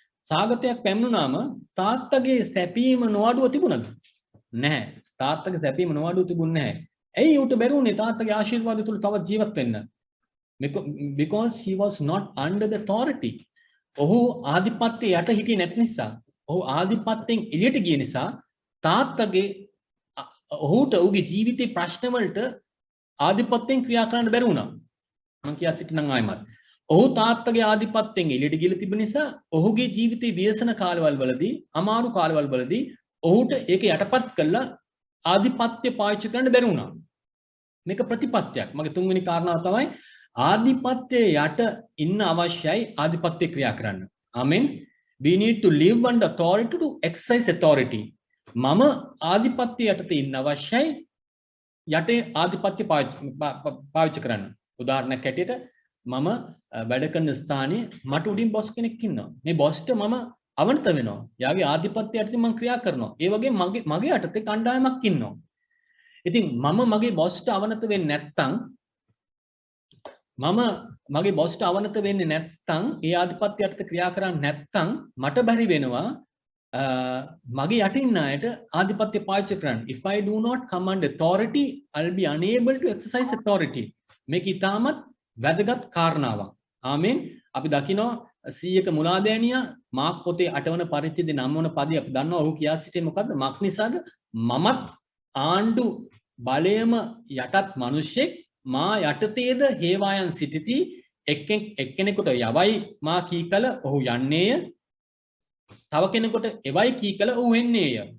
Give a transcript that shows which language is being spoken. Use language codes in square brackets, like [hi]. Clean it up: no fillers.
[si] සාගතයක් පැමිණුනාම තාත්තගේ සැපීම නොඅඩුව තිබුණද? නැහැ. තාත්තගේ සැපීම නොඅඩුව තිබුණේ නැහැ. ඇයි ඌට බැරි වුණේ තාත්තගේ ආශිර්වාදය තුල තවත් ජීවත් වෙන්න? [en] Because he was not under the authority. [si] ඔහු ආධිපත්‍යය යට හිටියේ නැති නිසා, ඔහු ආධිපත්‍යයෙන් එළියට ගිය නිසා තාත්තගේ ඔහුට ඔහුගේ ජීවිතේ ප්‍රශ්න වලට ආධිපත්‍යයෙන් ක්‍රියා කරන්න බැරි වුණා. මම කියා සිටිනම් ආයමත්. ඔහු තාත්තගේ ආධිපත්‍යයෙන් එළියට ගිහලා තිබෙන නිසා ඔහුගේ ජීවිතේ ව්‍යසන කාලවල වලදී, අමාරු කාලවල වලදී ඔහුට ඒක යටපත් කළා ආධිපත්‍ය පාවිච්චි කරන්න බැරි වුණා. මේක ප්‍රතිපත්තියක්. මගේ තුන්වෙනි කාරණාව තමයි ආධිපත්‍යයේ යට ඉන්න අවශ්‍යයි ආධිපත්‍ය ක්‍රියා කරන්න. ආමෙන්. [en] We need to live under authority to exercise authority. [si] මම ආධිපත්‍ය යටතේ ඉන්න අවශ්‍යයි යටේ ආධිපත්‍ය පාවිච්චි කරන්න. උදාහරණයක් හැටියට මම වැඩ කරන ස්ථානයේ මට උඩින් බොස් කෙනෙක් ඉන්නවා. මේ බොස්ට මම අවනත වෙනවා. යාගේ ආධිපත්‍ය යටතේ මම ක්‍රියා කරනවා. ඒ වගේ මගේ යටතේ කණ්ඩායමක් ඉන්නවා. ඉතින් මම මගේ බොස්ට අවනත වෙන්නේ නැත්නම් මගේ බොස්ට අවනත වෙන්නේ නැත්නම් ඒ ආධිපත්‍ය යටතේ ක්‍රියා කරන්නේ නැත්නම් මට බැරි වෙනවා මගේ යටින් අයට ආධිපත්‍ය පාවිච්චි කරන්න. [en] If I do not command authority, I'll be unable to exercise authority. [si] මේක ඉතාමත් වැදගත් කාරණාවක්. ආමෙන්. අපි දකිනවා 100ක මුලාදෑනියා මාක් පොතේ 8 වන පරිච්ඡේදයේ 9 වන පදේ අපි දන්නවා ඔහු කියා සිටියේ මොකද්ද? මක් නිසාද? මමත් ආණ්ඩු බලයම යටත් මිනිසෙක් මා යටතේද හේවායන් සිටිති එක්කෙනෙකුට යවයි මා කීකල ඔහු යන්නේය තව කෙනෙකුට එවයි කීකල ඔහු එන්නේය.